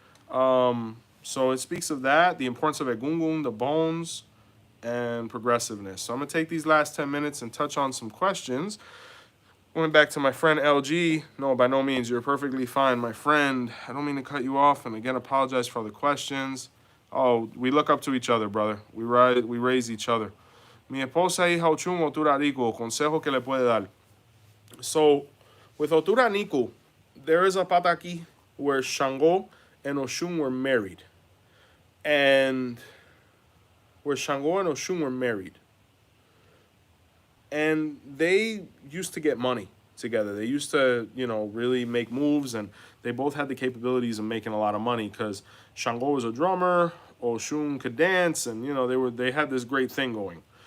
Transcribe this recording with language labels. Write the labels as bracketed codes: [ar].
[en] So it speaks of that, the importance of egungun, the bones, and progressiveness. So I'm gonna take these last 10 minutes and touch on some questions. Going back to my friend LG, no, by no means, you're perfectly fine, my friend. I don't mean to cut you off, and again, apologize for all the questions. Oh, we look up to each other, brother. We raise each other. [es] Mi esposa hija Ochun Otura Rico, consejo que le puede dar. [en] So, with Otura Niku, there is a pataki where Shango and Oshun were married. And where Shango and Oshun were married. And they used to get money together. They used to, you know, really make moves, and they both had the capabilities of making a lot of money because Shango was a drummer, Oshun could dance, and you know, they had this great thing going.